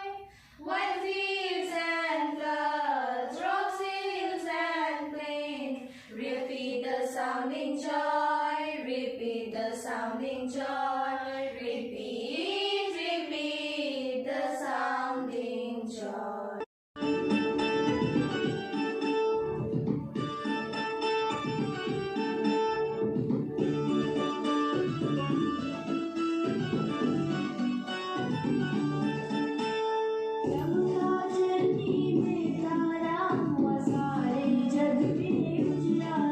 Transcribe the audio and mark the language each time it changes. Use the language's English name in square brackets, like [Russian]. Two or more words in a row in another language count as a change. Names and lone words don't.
[English] White fields and floods, rocks, hills and plains. Repeat the sounding joy, repeat the sounding joy. Repeat, repeat the sounding joy. [Hindi] चमका जनी में तारा हुआ सारे जग में उजियारा।